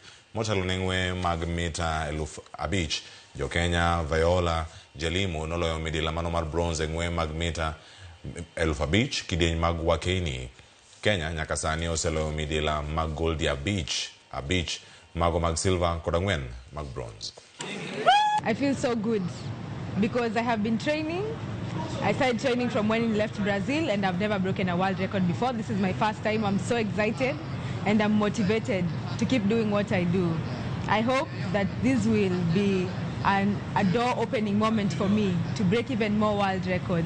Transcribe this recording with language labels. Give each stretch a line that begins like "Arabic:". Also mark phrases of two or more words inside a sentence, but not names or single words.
Luo (Kenya and Tanzania): Motelo ne ng'weye mag mita 5,000, Jo-Kenya Viola Jalimo noloyo midila mano mar bronze e ng'weye mag mita 5,000 kidieny mag Wakeini. Kenya nyaka sani oseloyo midila mag gold abich, mago mag silver kod 4 mag bronze.
English: I feel so good because I have been training. I started training from when I left Brazil, and I've never broken a world record before. This is my first time. I'm so excited and I'm motivated to keep doing what I do. I hope that this will be a door-opening moment for me to break even more world records.